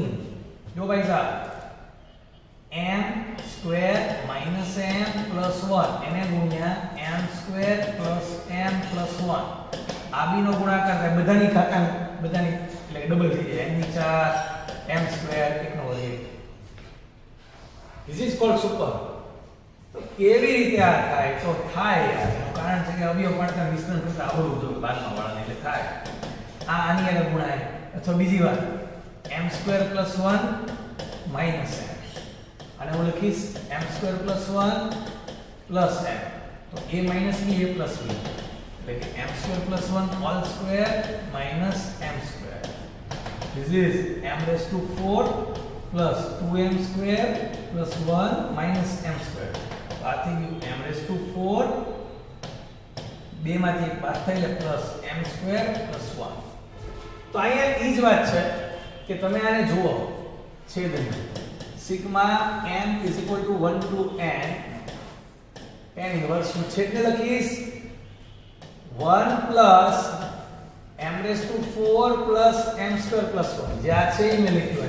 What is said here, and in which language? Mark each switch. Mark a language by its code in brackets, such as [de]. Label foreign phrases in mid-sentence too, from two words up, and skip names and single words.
[gu] જો ભાઈ સાહેબ m² - m + 1 એને ગુણ્યા m² + m + 1, આ બીનો ગુણાકાર થાય, બધાની ઘાતાંક બધાની એટલે ડબલ થઈ જાય, n ની 4 m² 1 નો વર્ગ. [en] This is called super. [gu] તો કેવી રીતે આ થાય? તો થાય યાર, એનું કારણ છે કે અવયવ પાડતા મિશ્રણ કરતા આવડવું જોઈએ બાદમાં વાળાને, એટલે થાય. આ આની હારે ગુણાય, અથવા બીજી વાત m² + 1 minus m, અને હું લખીશ m² + 1 plus m, તો a minus b, a plus b, એટલે કે m² + 1 [en] all square minus [gu] m². [en] This is m⁴ plus 2m² plus 1 minus m². [gu] તો આ થઈ ગયું m⁴, 2 માંથી 1 બાદ થાય એટલે plus m² plus 1. તો અહીંયા ઈ જ વાત છે કે તમે આને જુઓ, છેદની સિગ્મા m = 1 to n [en] tan inverse [gu] નું છેદને લખીશ 1 plus m⁴ plus m² plus 1, જે આ છે એ મેં લખ્યું.